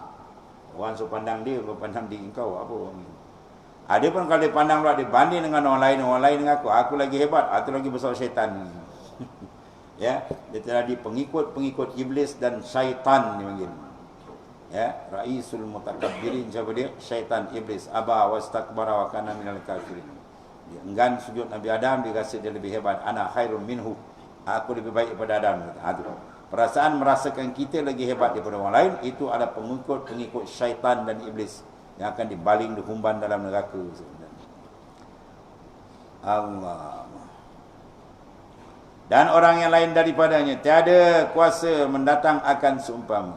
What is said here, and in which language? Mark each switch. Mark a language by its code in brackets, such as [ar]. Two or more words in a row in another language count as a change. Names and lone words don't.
[ms] Orang suruh pandang dia, kau pandang diri kau. Apa orang ni? Ada pun kalau dia pandang pula, dia banding dengan orang lain dengan aku lagi hebat, itu lagi besar syaitan. Ya, dia telah di pengikut iblis dan syaitan dia panggil. Ya, [ar] رئيس المتكبرين, [ms] siapa dia? Syaitan, iblis. [ar] أبى واستكبر وكان من الكافرين. [ms] Dia enggan sujud Nabi Adam, dia rasa dia lebih hebat. [ar] أنا خير منه. [ms] Aku lebih baik daripada Adam. Perasaan merasakan kita lagi hebat daripada orang lain, itu adalah pengikut syaitan dan iblis yang akan dibaling, dihumban dalam neraka sebenarnya. Allah. Dan orang yang lain daripadanya tiada kuasa mendatang akan seumpama.